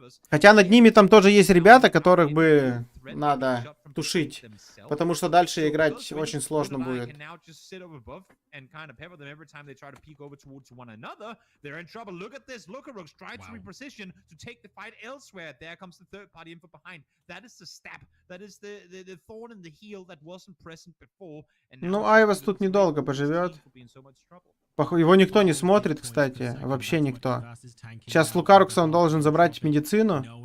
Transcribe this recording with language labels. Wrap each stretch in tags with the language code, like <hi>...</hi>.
<ru>Хотя над ними там тоже есть ребята, которых бы надо тушить, потому что дальше играть очень сложно будет.</ru> <en>And kind of pepper them every time they try to peek over towards one another. They're in trouble. Look at this. Lookarox tried to reposition to take the fight elsewhere. There comes the third party in from behind. That is the stab. That is the thorn in the heel that wasn't present before.</en> <ru>Ну, Айвас тут недолго поживет. Его никто не смотрит, кстати. Вообще никто. Сейчас с Лукарукса он должен забрать медицину.</ru>